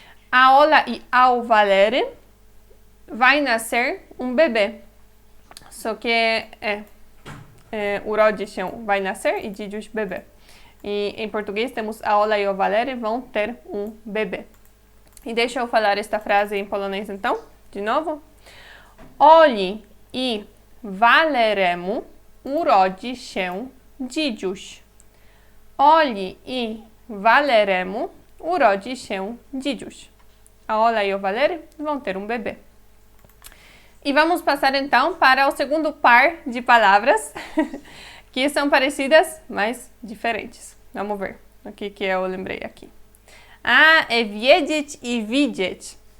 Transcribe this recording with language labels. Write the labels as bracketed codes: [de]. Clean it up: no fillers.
[pt] A Ola e ao Valery vai nascer bebê. Só que urodzi się vai nascer e dzidziuś bebê. E em português temos a Ola e o Valery vão ter bebê. E deixa eu falar esta frase em polonês então, de novo. [pl] Oli i Waleremu urodzi się dzidziuś. Oli i Waleremu urodzi się dzidziuś. [pt] A Ola e o Valery vão ter bebê. E vamos passar então para o segundo par de palavras que são parecidas, mas diferentes. Vamos ver o que eu lembrei aqui. É [pl] wiedzieć i widzieć.